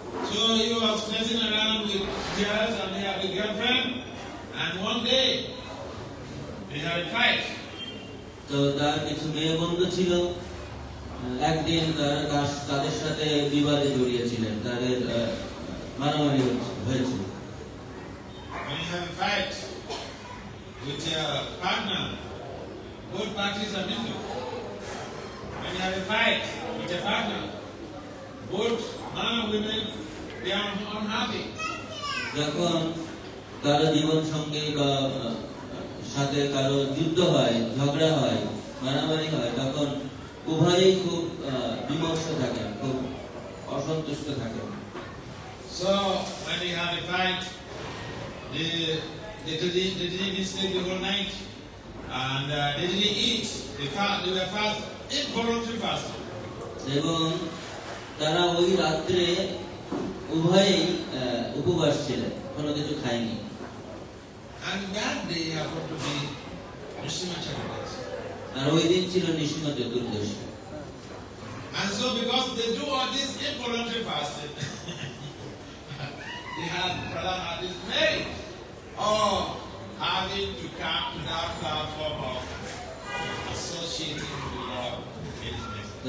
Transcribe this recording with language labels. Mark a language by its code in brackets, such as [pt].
[en] So he was messing around with girls and he had a girlfriend, and one day they had a fight. [bn] তো তার কিছু মেয়ে বন্ধু ছিল, একদিন তাদের সাথে বিবাদে জড়িয়েছিলেন, তাদের মারামারি হয়েছিল। [en] When you have a fight with your partner, both parties are miserable. When you have a fight with your partner, both man and women, they are unhappy. [bn] যখন কারো জীবন সঙ্গী বা সাথে কারো যুদ্ধ হয়, ঝগড়া হয়, মারামারি হয়, তখন উভয়েই খুব বিমর্ষ থাকেন, খুব অসন্তুষ্ট থাকেন। [en] So when they had a fight, they didn't sleep the whole night, and they didn't eat. They were fast, involuntary fasting. [bn] এবং তারা ওই রাত্রে উভয়েই উপবাস ছিলেন, কোনো কিছু খায়নি। [en] And that day happened to be Nrsimha Chaturdashi. [bn] আর ওই দিন ছিল নৃসিংহ চতুর্দশী। [en] And so because they do all this involuntary fasting, Prahlad had this merit of having to come to that platform of associating with the Lord in His message.